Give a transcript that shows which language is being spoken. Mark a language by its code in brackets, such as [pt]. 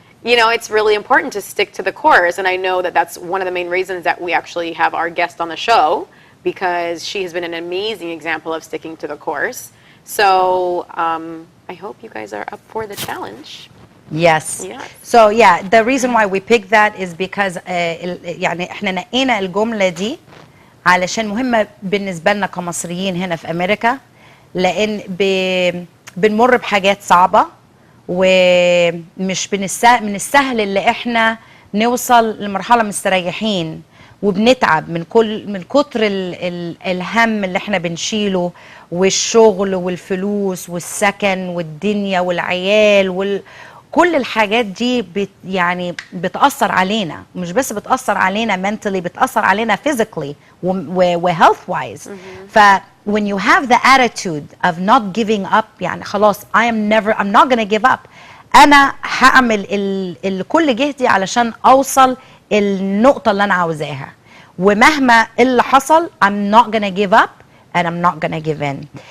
[en] You know, it's really important to stick to the course. And I know that that's one of the main reasons that we actually have our guest on the show, because she has been an amazing example of sticking to the course. So I hope you guys are up for the challenge. Yes. Yes. So yeah, the reason why we picked that is because [ar] يعني احنا نقينا الجملة دي علشان مهمة بالنسبة لنا كمصريين هنا في أمريكا، لأن بنمر بحاجات صعبة، ومش من السهل اللي احنا نوصل لمرحلة مستريحين، وبنتعب من كتر الهم اللي احنا بنشيله، والشغل والفلوس والسكن والدنيا والعيال كل الحاجات دي يعني بتأثر علينا، مش بس بتأثر علينا mentally، بتأثر علينا physically و health wise. [en] ف when you have the attitude of not giving up، [ar] يعني خلاص [en] I'm not gonna give up، [ar] أنا هعمل كل جهدي علشان أوصل النقطة اللي أنا عاوزاها، ومهما اللي حصل [en] I'm not gonna give up and I'm not gonna give in.